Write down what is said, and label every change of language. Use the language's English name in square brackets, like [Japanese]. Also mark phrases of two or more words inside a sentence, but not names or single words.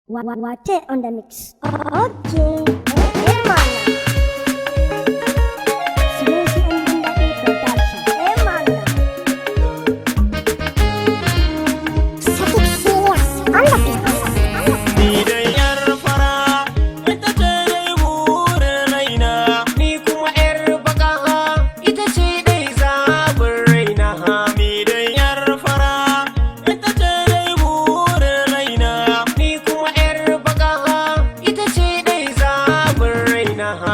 [English] Wa-, wa-, Wate on the mix. Okay. Eh, eh, mana. Smoothie and Bunda Production. Eh, mana. Satik Silas on the beat. [Hausa] Ni dai yar fara, ita ce dai burin raina. Ni kuma yar baka, ita ce dai zabin raina. Ni dai yar fara, ita ce dai burin raina. Ni kuma yar baka, ita ce dai zabin raina.